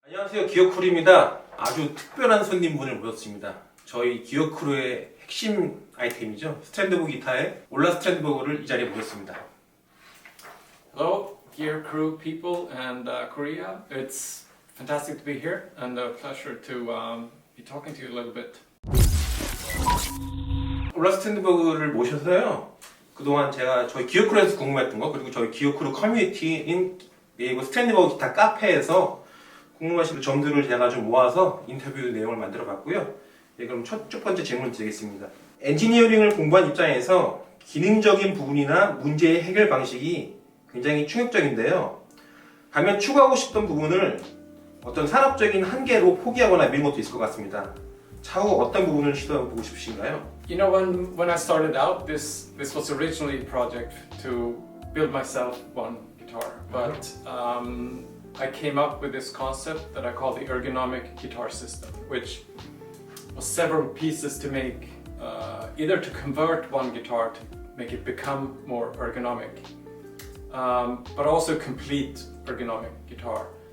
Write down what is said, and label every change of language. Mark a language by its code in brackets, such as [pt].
[ko] 안녕하세요, 기어크루입니다. 아주 특별한 손님분을 모셨습니다. 저희 기어크루의 핵심 아이템이죠, 스트랜드버그 기타의 올라 스트랜드버그를 이 자리에 모셨습니다. [en] Hello, Gear Crew people and Korea. It's fantastic to be here and a pleasure to be talking to you a little bit. [ko] 올라 스트랜드버그를 모셔서요, 그동안 제가 저희 기어크루에서 궁금했던 거, 그리고 저희 기어크루 커뮤니티인 네이버 스트랜드버그 기타 카페에서 궁금하신 점들을 제가 좀 모아서 인터뷰 내용을 만들어 봤고요. 네, 그럼 첫 번째 질문 드리겠습니다. 엔지니어링을 공부한 입장에서 기능적인 부분이나 문제의 해결 방식이 굉장히 충격적인데요. 반면 추구하고 싶던 부분을 어떤 산업적인 한계로 포기하거나 미룬 것도 있을 것 같습니다. 차후 어떤 부분을 시도해보고 싶으신가요? [en] You know, when I started out, this was originally a project to build myself one guitar, but I came up with this concept that I call the ergonomic guitar system, which was several pieces to make, either to convert one guitar to make it become more ergonomic, but also complete ergonomic guitar.